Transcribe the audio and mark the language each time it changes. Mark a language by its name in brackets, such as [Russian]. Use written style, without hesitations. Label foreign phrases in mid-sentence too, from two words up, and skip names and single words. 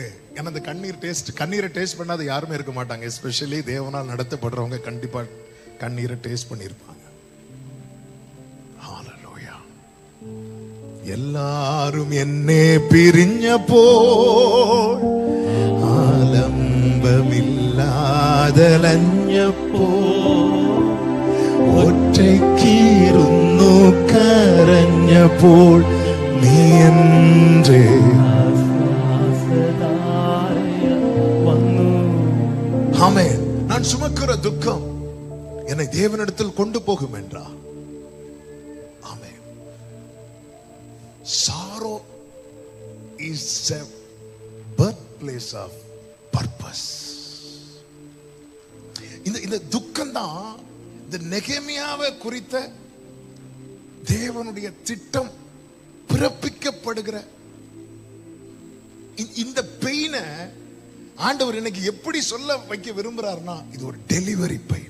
[Tamil] ஏன்னா அந்த கண்ணீரை டேஸ்ட் பண்ணாத யாருமே இருக்க மாட்டாங்க. எஸ்பெஷலி தேவனால் நடத்தப்படுறவங்க கண்டிப்பா கண்ணீரை டேஸ்ட் பண்ணிருப்பாங்க. [Malayalam] എല്ലാരും എന്നെ പിരിഞ്ഞ പോൽ ആലംബമില്ലാതലഞ്ഞപ്പോ ഒറ്റയ്ക്കിരുന്നു കരഞ്ഞപ്പോൾ നീ എൻ്റെ ஆமென். [Tamil] நான் சுமக்கிற துக்கம் என்னை தேவனிடத்தில் கொண்டு போகும் என்றார். ஆமென். [English] Sorrow is a birthplace of purpose. [Tamil] இந்த துக்கம் தான் இந்த நெகேமியாவை குறித்த தேவனுடைய திட்டம் பிறப்பிக்கப்படுகிற இந்த பெயினை ஆண்டவர் இன்னைக்கு எப்படி சொல்ல வைக்க விரும்புறாருன்னா, இது ஒரு [English] delivery pain.